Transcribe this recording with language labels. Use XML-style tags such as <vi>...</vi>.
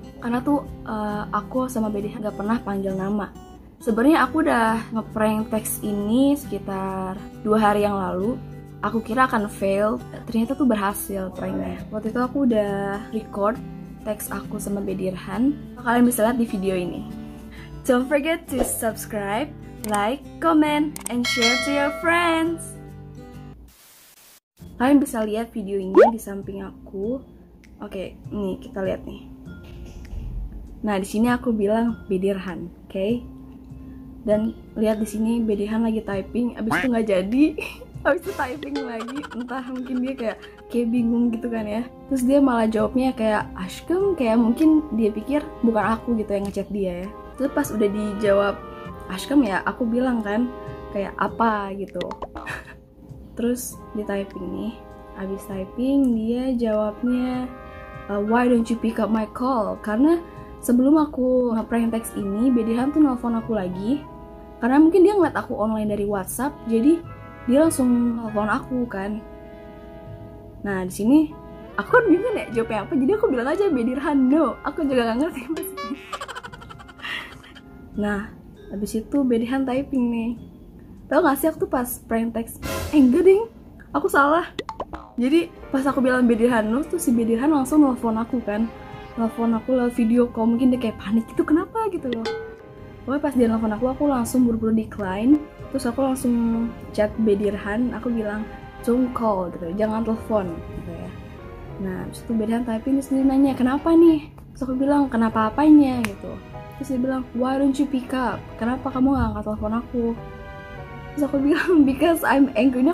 <id>Karena tuh aku sama Bedirhan gak pernah panggil nama. Sebenarnya aku udah ngeprank text ini sekitar 2 hari yang lalu. Aku kira akan fail, ternyata tuh berhasil pranknya. Waktu itu aku udah record teks aku sama Bedirhan. Kalian bisa lihat di video ini.</id> <en>Don't forget to subscribe, like, comment, and share to your friends.</en> <id>Kalian bisa lihat video ini di samping aku. Oke, nih kita lihat nih. Nah, di sini aku bilang Bedirhan, oke? Dan lihat di sini Bedirhan lagi typing, abis itu nggak jadi. Habis itu typing lagi, entah mungkin dia kayak bingung gitu kan ya. Terus dia malah jawabnya kayak Ashkem, kayak mungkin dia pikir bukan aku gitu yang ngechat dia ya. Terus pas udah dijawab Ashkem ya, aku bilang kan kayak apa gitu. Terus di typing nih, habis typing dia jawabnya</id> <en>why don't you pick up my call?</en> <id>Karena sebelum aku nge-prank text ini, Bedirhan tuh nelfon aku lagi. Karena mungkin dia ngeliat aku online dari WhatsApp, jadi dia langsung telepon aku kan. Nah di sini aku kan bingung ya jawabnya apa, jadi aku bilang aja Bedirhan no. Aku juga gak ngerti maksudnya. Nah habis itu Bedirhan typing nih. Tau gak sih aku tuh pas prank text enggak ding, aku salah. Jadi pas aku bilang Bedirhan no, tuh si Bedirhan langsung nelfon aku kan. Nelfon aku lewat video call, mungkin dia kayak panik gitu, kenapa gitu loh. Pokoknya pas dia nelfon aku langsung buru-buru decline. Terus aku langsung chat Bedirhan, aku bilang</id> <en>don't call</en> <id>gitu, jangan telepon gitu ya. Nah terus itu Bedirhan typing, terus dia nanya kenapa nih. Terus aku bilang kenapa apanya gitu. Terus dia bilang</id> <en>why don't you pick up,</en> <id>kenapa kamu gak angkat telepon aku. Terus aku bilang</id> <en>because I'm angry.</en>